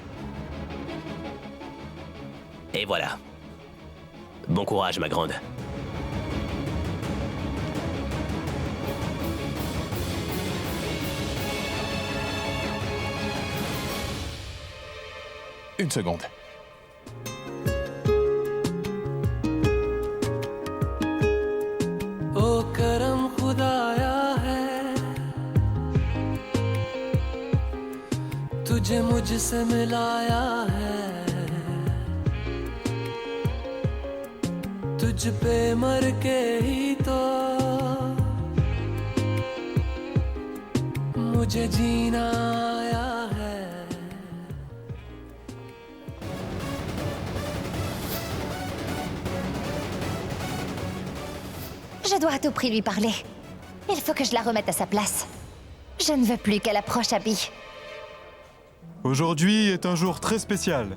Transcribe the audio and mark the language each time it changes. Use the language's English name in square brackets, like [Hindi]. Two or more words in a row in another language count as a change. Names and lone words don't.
[French] Et voilà. Bon courage, ma grande. Une seconde. [Hindi] तुझे मुझसे मिलाया है तुझ पे मर के ही तो मुझे जीना आया है [French] Je dois à tout prix lui parler. Il faut que je la remette à sa place. Je ne veux plus qu'elle approche Abby. Aujourd'hui est un jour très spécial.